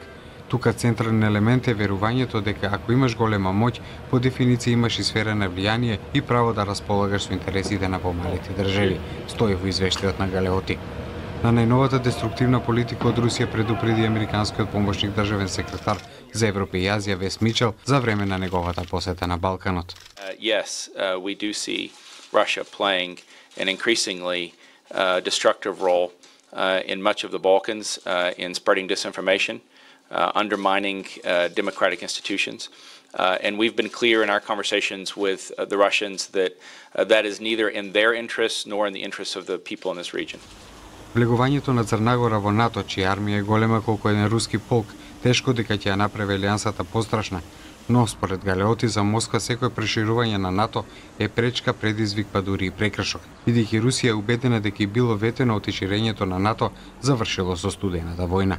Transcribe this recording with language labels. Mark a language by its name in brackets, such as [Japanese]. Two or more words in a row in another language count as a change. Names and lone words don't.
[Macedonian] Тука централен елемент е верувањето дека ако имаш голема моќ, по дефиниција имаш и сфера на влијание и право да располагаш со интересите на помалите држави, стои во извештајот на Галеоти. На најновата деструктивна политика од Русија предупреди американскиот помошник државен секретар за Европа и Азија Вес Мичел за време на неговата посета на Балканот. [English] Yes, we do see Russia playing an increasingly destructive role in much of the Balkans in spreading disinformation, undermining democratic institutions. And we've been clear in our conversations with the Russians that that is neither in their interests nor in the interests of the people in this region. [Macedonian] Влегувањето на Црнагора во НАТО, чија армија е голема колку еден руски полк, тешко дека ќе ја направи алијансата пострашна, но според Галеоти за Москва секој проширување на НАТО е пречка, предизвик, па дури и прекршок, бидејќи Русија е убедена дека и било ветено од ширењето на НАТО завршило со студената војна.